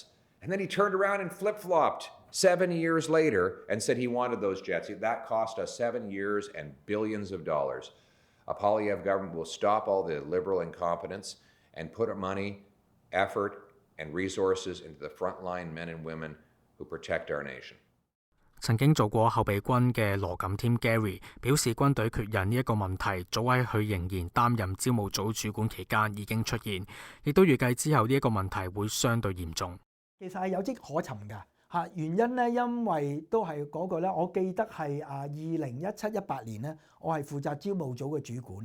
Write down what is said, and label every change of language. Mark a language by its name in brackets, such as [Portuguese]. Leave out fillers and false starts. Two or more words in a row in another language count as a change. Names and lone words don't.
[English] And then he turned around and flip-flopped 7 years later and said he wanted those jets. That cost us 7 years and billions of dollars. A Poilievre government will stop all the liberal incompetence and put money, effort, and resources into the frontline men and women who protect our nation. [Cantonese] 曾經做過後備軍嘅羅錦添 Gary 表示，軍隊缺人呢一個問題，早喺佢仍然擔任招募組主管期間已經出現，亦都預計之後呢一個問題會相對嚴重。其實係有跡可尋㗎嚇，原因咧，因為都係嗰個咧，我記得係2017-18年咧，我係負責招募組嘅主管。